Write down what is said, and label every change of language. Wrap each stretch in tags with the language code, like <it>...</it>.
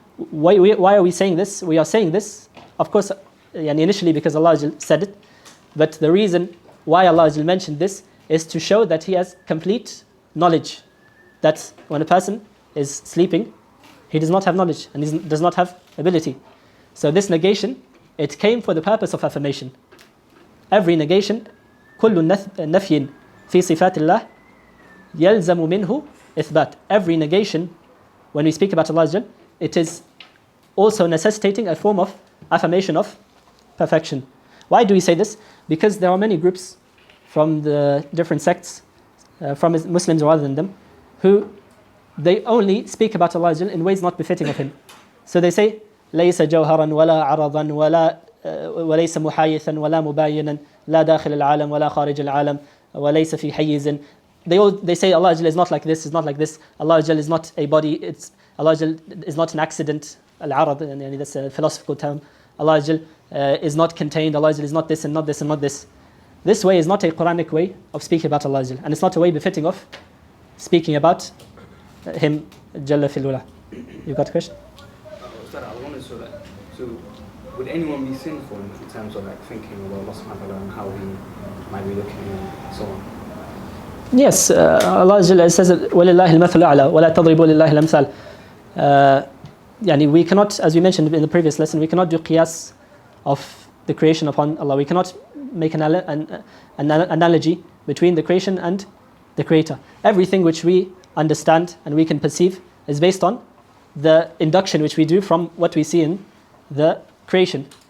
<en>Why are we saying this? We are saying this, of course, initially because Allah Azza Jal said it, but the reason why Allah Azza Jal mentioned this is to show that He has complete knowledge. That when a person is sleeping, he does not have knowledge and he does not have ability. So this negation, it came for the purpose of affirmation. Every negation,</en> <ar>كل نفي في صفات الله يلزم منه إثبات.</ar> <en>Every negation, when we speak about Allah Azza Jal, it is also necessitating a form of affirmation of perfection. Why do we say this? Because there are many groups from the different sects, from Muslims rather than them, who they only speak about Allah Azza Jal in ways not befitting of Him. So they say,</en> <ar>ليس جوهرا ولا عرضا ولا وليس محايثا ولا مباينا لا داخل العالم ولا خارج العالم وليس في حيز.</ar> <en>They say Allah Azza Jal is not like this, is not like this. Allah Azza Jal is not a body. Allah Azza Jal is not an accident. Al-arad, and that's a philosophical term. Allah Azza Jal is not contained. Allah Azza Jal is not this and not this and not this. This way is not a Quranic way of speaking about Allah Azza Jal, and it's not a way befitting of speaking about Him Jalla fil Ula. You got a question? I wanted so would anyone be sinful in terms of like thinking about Allah subhanahu wa ta'ala and how He might be looking and so on? Yes, Allah Azza Jalla says,</en> <ar>وَلِلَّهِ الْمَثْلُ الْأَعْلَى وَلَا تَضْرِبُوا لِلَّهِ الْأَمْثَالِ.</ar> <en>We cannot, as we mentioned in the previous lesson, we cannot do qiyas of the creation upon Allah. We cannot make an analogy between the creation and the Creator. Everything which we understand and we can perceive is based on the induction which we do from what we see in the creation.</en>